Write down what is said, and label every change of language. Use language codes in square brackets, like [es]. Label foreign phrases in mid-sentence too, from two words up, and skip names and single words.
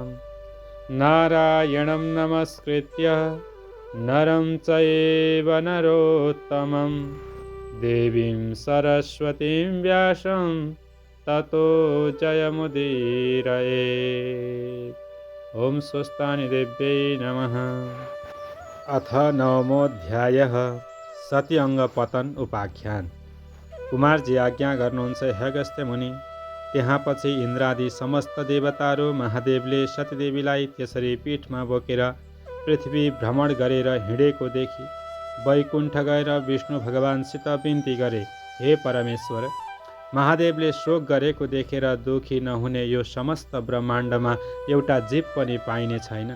[sa] नारायणं नमस्कृत्य नरं चैव नरोत्तमं देवीं सरस्वतीं व्यासं ततो जयमुदीरयेत्। ॐ स्वस्तानि देव्यै नमः। अथ नवमोऽध्यायः सती अङ्गपतन उपाख्यान। [ne] कुमारजी आज्ञा गर्नुहुन्छ हे अगस्त्य मुनि। त्यसपछि इन्द्रादि समस्त देवताहरू महादेवले सतीदेवीलाई त्यसरी पीठमा बोकेर पृथ्वी भ्रमण गरेर हिँडेको देखि वैकुण्ठ गएर विष्णु भगवानसित बिन्ती गरे, हे परमेश्वर, महादेवले शोक गरेको देखेर दुखी नहुने यो समस्त ब्रह्माण्डमा एउटा जीव पनि पाइने छैनन्।